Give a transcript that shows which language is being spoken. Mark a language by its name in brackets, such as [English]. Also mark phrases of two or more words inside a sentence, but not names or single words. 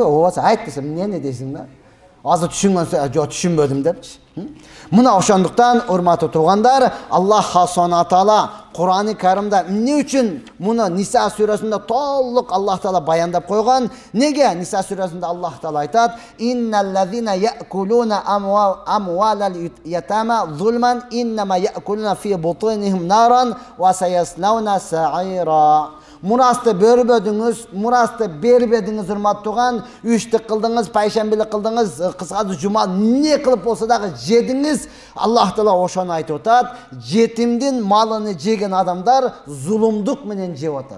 [Kyrgyz] Ооба, айт десем, эмне дейсиң да? Азыр түшүнгөн, жок түшүнбөдүм депчи. Мына ошондуктан урматтуу туугандар, [Arabic] الله سبحانه تعالى [Kyrgyz] Кур'ан-ы Каримде эмне үчүн муну Ниса сүрөсүндө толук [Arabic] الله تعالى [Kyrgyz] баяндап койгон? Неге Ниса сүрөсүндө [Arabic] الله تعالى [Kyrgyz] айтат: [Arabic] "إن الذين يأكلون أموال اليتامى ظلما إنما يأكلون في بطونهم نارا وسيصلون سعيرا." [Kyrgyz] Мурасты бербедиңиз, мурасты бербедиңиз урматтуу туган, үчтүк кылдыңыз, пайшембилик кылдыңыз, кыскасы жума не кылып болсо дагы жедиңиз, [Arabic] الله تعالى [Kyrgyz] ошону айтып атат. Жетимдин малыны жеген адамдар зулумдук менен жеп атат.